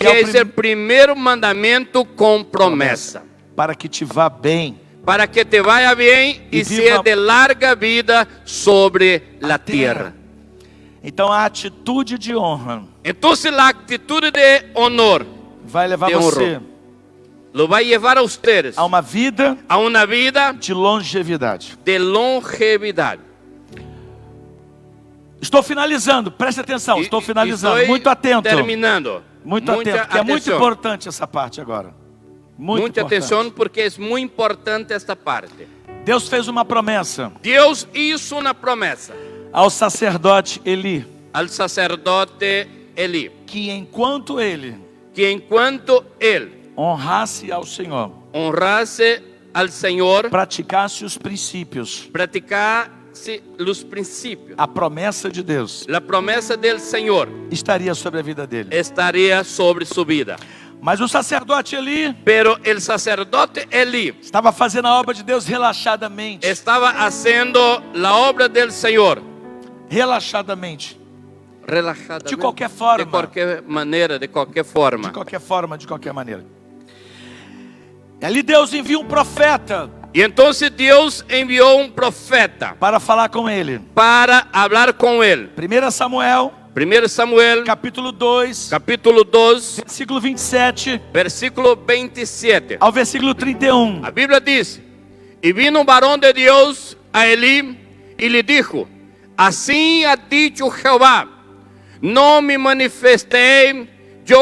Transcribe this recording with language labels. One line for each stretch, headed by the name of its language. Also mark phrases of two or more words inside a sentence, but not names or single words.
Portuguese: Que é o
Spanish: es el primer mandamiento con promesa,
Portuguese: para que te vá bem
Spanish: para que te vaya bien
Portuguese: E
Spanish: y
Portuguese: viva
Spanish: sea de larga vida sobre la tierra.
Portuguese: Então a atitude de honra
Spanish: Entonces la actitud de honor
Portuguese: vai levar de você
Spanish: lo va a llevar a ustedes
Portuguese: a uma vida
Spanish: a una vida
Portuguese: de longevidade.
Spanish: de longevidad.
Portuguese: Estou finalizando, preste atenção, estou finalizando.
Spanish: Estoy
Portuguese: Muito atento.
Spanish: terminando.
Portuguese: Muito
Spanish: Mucha
Portuguese: atento, porque é muito
Spanish: atención.
Portuguese: importante essa parte agora. Muito
Spanish: Mucha
Portuguese: importante.
Spanish: atención porque es muy importante esta parte.
Portuguese: Deus fez uma promessa
Spanish: Dios hizo una promesa
Portuguese: ao sacerdote Eli,
Spanish: al sacerdote Elí,
Portuguese: que enquanto ele
Spanish: que en cuanto él
Portuguese: honrasse ao Senhor,
Spanish: honrase al Señor,
Portuguese: praticasse os princípios,
Spanish: practicase los principios,
Portuguese: a promessa de Deus
Spanish: la promesa del Señor
Portuguese: estaria sobre a vida dele.
Spanish: estaría sobre su vida.
Portuguese: Mas o sacerdote Eli
Spanish: Pero el sacerdote Elí
Portuguese: estava fazendo a obra de Deus relaxadamente.
Spanish: estaba haciendo la obra del Señor
Portuguese: Relaxadamente.
Spanish: relajadamente,
Portuguese: De qualquer forma. de qualquer maneira, de qualquer forma. De qualquer forma, de qualquer maneira. E ali Deus envia um profeta
Spanish: Y entonces Dios envió un profeta
Portuguese: para falar com ele.
Spanish: para hablar con él.
Portuguese: 1 Samuel,
Spanish: 1 Samuel,
Portuguese: capítulo 2,
Spanish: capítulo 2,
Portuguese: versículo 27
Spanish: versículo 27.
Portuguese: ao versículo 31.
Spanish: A Biblia dice: y vino un varón de Dios a Elí y le dijo: así ha dicho Jehová, no me manifesté yo